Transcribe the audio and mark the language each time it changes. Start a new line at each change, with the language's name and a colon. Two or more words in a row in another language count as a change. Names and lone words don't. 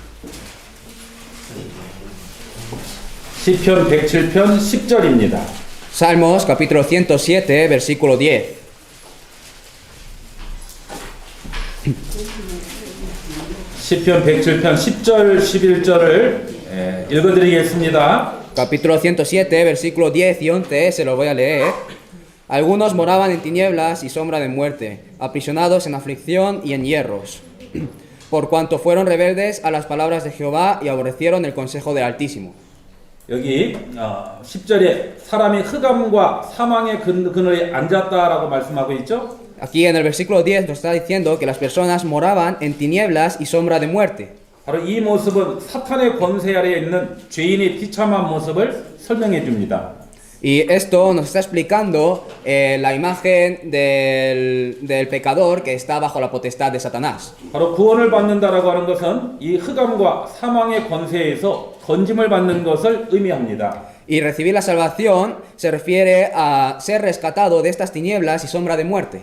Korean: 시편 107편 10절입니다.
Spanish: Salmos capítulo 107, versículo 10.
Korean: 시편 107편 10절 11절을 읽어드리겠습니다.
Spanish: Capítulo 107, versículo 10 y 11, se lo voy a leer. Algunos moraban en tinieblas y sombra de muerte, aprisionados en aflicción y en hierros, por cuanto fueron rebeldes a las palabras de Jehová y aborrecieron el consejo del Altísimo.
Korean: 여기 10절에 사람이 흑암과 사망의 그늘에 앉았다라고 말씀하고 있죠.
Spanish: Aquí en el versículo 10 nos está diciendo que las personas moraban en tinieblas y sombra de muerte.
Korean: 바로 이 모습은 사탄의 권세 아래에 있는 죄인의 비참한 모습을 설명해 줍니다.
Spanish: Y esto nos está explicando la imagen del pecador que está bajo la potestad de Satanás.
Korean: 바로 구원을 받는다라고 하는 것은 이 흑암과 사망의 권세에서 건짐을 받는 것을 의미합니다.
Spanish: Y recibir la salvación se refiere a ser rescatado de estas tinieblas y sombra de muerte.